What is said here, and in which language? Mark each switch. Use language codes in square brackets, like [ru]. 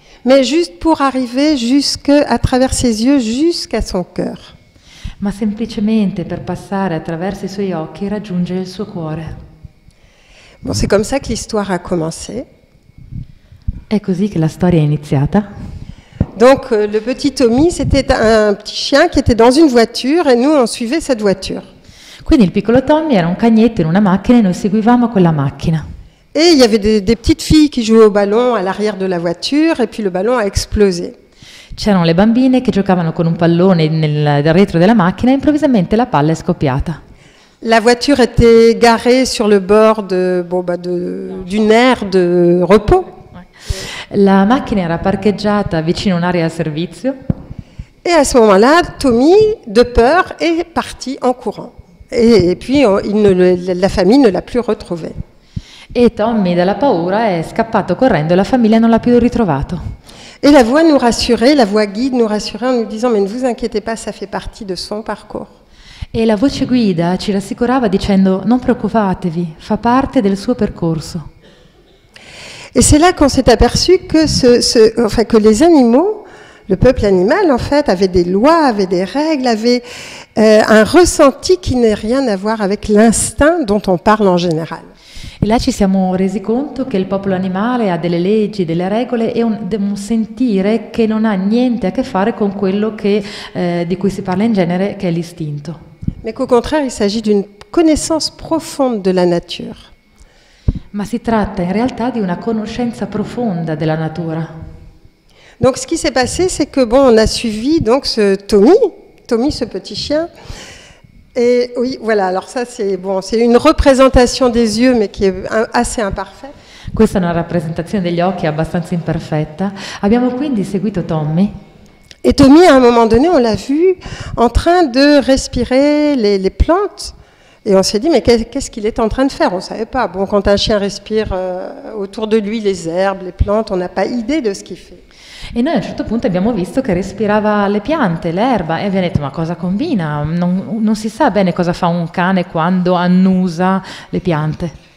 [fr] Mais juste pour arriver à travers ses yeux, jusqu'à son cœur. [it] Ma semplicemente per passare attraverso i suoi occhi e raggiungere il suo cuore. [fr] Bon, c'est comme ça que l'histoire a commencé. [it] È così che la storia è iniziata. [fr] Donc le petit Tommy, c'était un petit chien qui était dans une voiture et nous on suivait cette voiture. [it] Quindi il piccolo Tommy era un cagnetto in una macchina e noi seguivamo quella macchina. [fr] Et il y avait des petites filles qui jouaient au ballon à l'arrière de la voiture et puis le ballon a explosé. [it] C'erano le bambine che giocavano con un pallone nel retro della macchina e improvvisamente la palla è scoppiata. [fr] La voiture était garée sur le bord d'une aire de repos. [it] La macchina era parcheggiata vicino a un'area a servizio. [fr] Et à ce moment-là, Tommy, de peur, est parti en courant. Et puis la famille ne l'a plus retrouvé. [it] E Tommy, dalla paura, è scappato correndo e la famiglia non l'ha più ritrovato. [fr] Et la voix guide nous rassurait en nous disant mais ne vous inquiétez pas, ça fait partie de son parcours. [it] E la voce guida ci rassicurava dicendo non preoccupatevi, fa parte del suo percorso. [fr] Et c'est là qu'on s'est aperçu que que les animaux, le peuple animal en fait, avait des lois, avait des règles, avait un ressenti qui n'a rien à voir avec l'instinct dont on parle en général. [it] E là ci siamo resi conto che il popolo animale ha delle leggi, delle regole e un sentire che non ha niente a che fare con quello di cui si parla in genere, che è l'istinto. [fr] Mais qu'au contraire, il s'agit d'une connaissance profonde de la nature. [it] Ma si tratta in realtà di una conoscenza profonda della natura. [fr] Donc ce qui s'est passé, c'est que on a suivi donc ce Tommy, ce petit chien. Et oui, voilà, alors ça c'est une représentation des yeux, mais qui est assez imparfaite. [it] Questa è una rappresentazione degli occhi abbastanza imperfetta. Abbiamo quindi seguito Tommy. [fr] Et Tommy, à un moment donné, on l'a vu en train de respirer les plantes. Et on s'est dit, mais qu'est-ce qu'il est en train de faire? On ne savait pas. Bon, quand un chien respire autour de lui les herbes, les plantes, on n'a pas idée de ce qu'il fait. [it] E noi a un certo punto abbiamo visto che respirava le piante, l'erba, e abbiamo detto ma cosa combina? Non si sa bene cosa fa un cane quando annusa le piante.